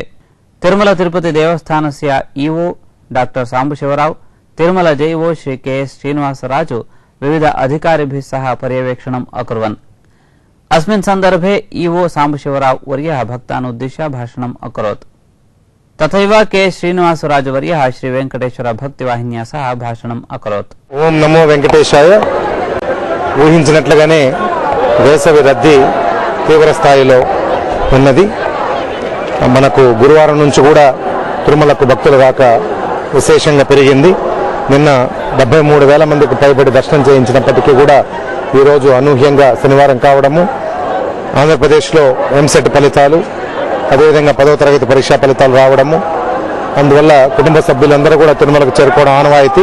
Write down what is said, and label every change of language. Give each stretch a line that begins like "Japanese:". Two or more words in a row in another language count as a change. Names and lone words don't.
Sanskrit: तिरुमल तिरुपति देवस्थानस्य ईओ डॉक्टर सांबशिवराव, तिरुमल जयिवो श्री के श्रीनिवासराजु विविध अधिकारिभिः सह पर्यवेक्षणम् अकुर्वन्। अस्मिन् सन्दर्भे ईओ सांबशिवराव वर्यः भक्तानुद्दिश्य भाषणम् अकरोत्। तथैव के श्रीनिवासराजवर्यः श्री वेंकटेश्वर भक्तिवाहिन्या सह भाषणम् अकरोत्। ओं नमो वेंकटेशाय।
Telugu: ఊహించినట్లుగానే వేసవి రద్దీ తీవ్ర స్థాయిలో ఉన్నది. మనకు గురువారం నుంచి కూడా తిరుమలకు భక్తుల రాక విశేషంగా పెరిగింది. నిన్న 73,000 మందికి పైబడి దర్శనం చేయించినప్పటికీ కూడా ఈరోజు అనూహ్యంగా శనివారం కావడము, ఆంధ్రప్రదేశ్లో ఎంసెట్ ఫలితాలు, అదేవిధంగా 10వ తరగతి పరీక్షా ఫలితాలు రావడము, అందువల్ల కుటుంబ సభ్యులందరూ కూడా తిరుమలకు చేరుకోవడం ఆనవాయితీ.